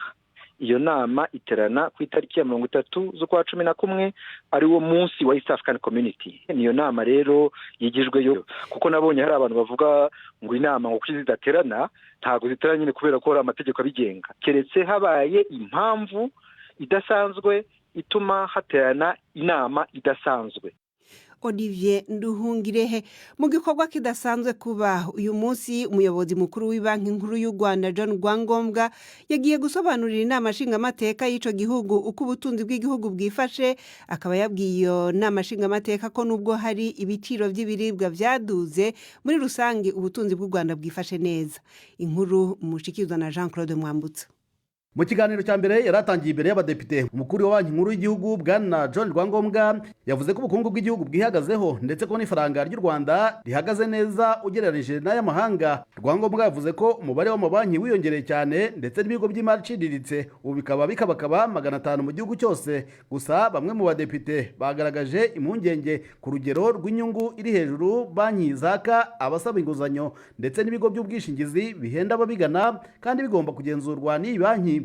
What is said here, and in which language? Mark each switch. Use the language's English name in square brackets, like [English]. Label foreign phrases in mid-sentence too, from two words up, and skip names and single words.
[Rundi] Iyo nama iterana ku itariki ya 30 z'ukwa 11 ari wo munsi wa East African Community. Niyo nama rero yigijweyo, kuko nabonye hari abantu bavuga ngo inama ngo kwizidaterana ntago ziterana nyine kubera ko hari amategeko abigenga, keretse habaye impamvu idasanzwe ituma haterana inama idasanzwe. Olivier Nduhungirehe, mu gikorwa kidasanzwe kuba uyu munsi umuyobozi mukuru w'ibanki nkuru y'u Rwanda John Rwangombwa yagiye gusobanurira inama nshingamateka y'ico gihugu uko ubutunzi bw'igihugu bwifashe. Akaba yabwiye iyo nama nshingamateka ko nubwo hari ibiciro by'ibiribwa vyaduze, muri rusange ubutunzi bw'u Rwanda bwifashe neza. Inkuru mushikizwa na Jean Claude Mwambutsa. Mu kiganiro cya mbere yaratangiye imbere y'abadepite, umukuru wa banki nkuru y'igihugu bwana John Rwangombwa yavuze ko ubukungu bw'igihugu bwihagazeho ndetse ko n'ifaranga ry'u Rwanda rihagaze neza ugereranije n'ay'amahanga. Rwangombwa yavuze ko umubare w'amabanki wiyongereye cyane ndetse n'ibigo by'imari iciriritse ubu bikaba 500 mu gihugu cyose. Gusa bamwe mu badepite bagaragaje impungenge ku rugero rw'inyungu iri hejuru banki zaka abasaba inguzanyo ndetse n'ibigo by'ubwishingizi bihenda ababigana kandi bigomba kugenzurwa n'iyi banki.